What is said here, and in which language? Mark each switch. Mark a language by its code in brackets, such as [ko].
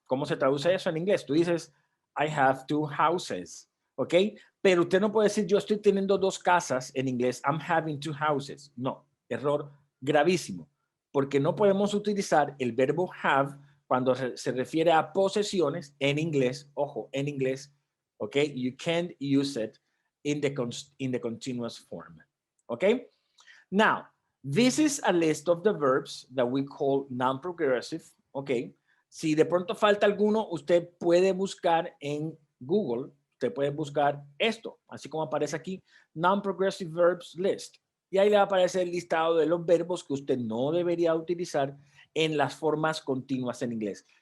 [es] ¿Cómo se traduce eso en inglés? Tú dices, [en] I have two houses, [es] ¿ok? Pero usted no puede decir, yo estoy teniendo dos casas en inglés, [en] I'm having two houses. [es] No, error gravísimo, porque no podemos utilizar el verbo have cuando se refiere a posesiones en inglés, ojo, en inglés, okay? [en] You can't use it in the continuous form, okay? Now, this is a list of the verbs that we call non-progressive, okay? [es] Si de pronto falta alguno, usted puede buscar en Google, usted puede buscar esto, así como aparece aquí, [en] non-progressive verbs list. [es] Y ahí le va a aparecer el listado de los verbos que usted no debería utilizar en las formas continuas en inglés.